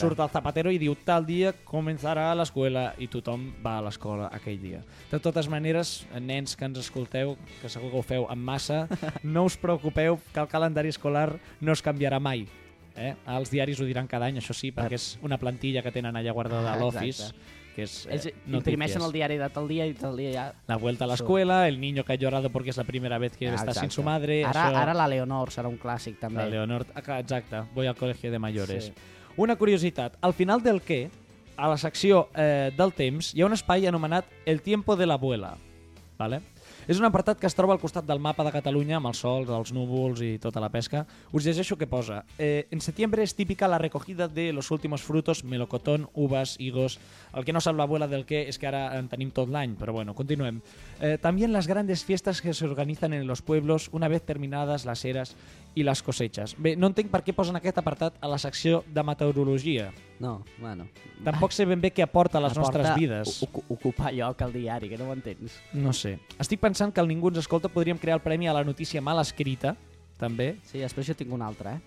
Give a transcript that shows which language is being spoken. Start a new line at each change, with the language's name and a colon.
Catalan: Surt el Zapatero i diu, tal dia començarà l'escola i tothom va a l'escola aquell dia. De totes maneres, nens que ens escolteu, que segur que ho feu en massa, no us preocupeu que el calendari escolar no es canviarà mai. Eh? Els diaris ho diran cada any, això sí, perquè és una plantilla que tenen allà guardada a l'office. Imprimeixen el diari de tal dia i tal dia ja...
Spanish: La vuelta a l'escuela, el niño que ha llorado porque es la primera vez que está sin su madre...
Catalan: Ara, això... ara la Leonor serà un clàssic, també.
Spanish: La Leonor,
Catalan: exacte,
Spanish: voy al colegio de mayores.
Catalan: Sí. Una curiositat, al final del què, a la secció del temps, hi ha un espai anomenat
Spanish: El tiempo de la abuela. ¿Vale?
Catalan: És un apartat que es troba al costat del mapa de Catalunya, amb els sols, els núvols i tota la pesca. Us llegeixo què posa. En setembre és típica
Spanish: la recogida de los últimos frutos, melocotón, uvas, higos...
Catalan: El que no sap l'abuela del què és que ara en tenim tot l'any, però bueno, continuem.
Spanish: También las grandes fiestas que se organizan en los pueblos una vez terminadas las eras y las cosechas.
Catalan: Bé, no entenc per què posen aquest apartat a la secció de meteorologia. No, bueno... Tampoc sé ben bé què aporta a les aporta nostres vides. Ocupar lloc al diari, que no ho entens. No sé. Estic pensant que el Ningú ens escolta podríem crear el premi a la notícia mal escrita, també. Sí, després jo tinc una altra, eh?